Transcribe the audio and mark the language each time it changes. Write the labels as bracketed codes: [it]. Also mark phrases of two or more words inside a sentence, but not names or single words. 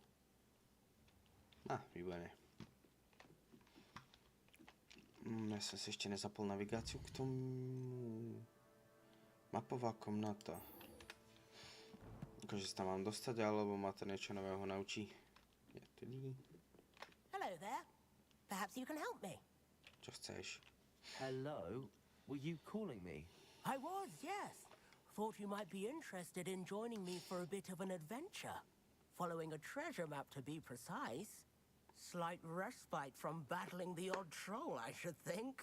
[sk] Výborne. Ja som si ešte nezapol navigáciu k tomu. Mapová komnata. Akože sa tam mám dostať, alebo ma to niečo nového naučí. [en] Hello there. Perhaps you can help me. [sk] Čo chceš? [en] Hello? Were you calling me? I was, yes. Thought you might be interested in joining me for a bit of an adventure. Following a treasure map, to be precise. Slight respite from battling the odd troll, I should think.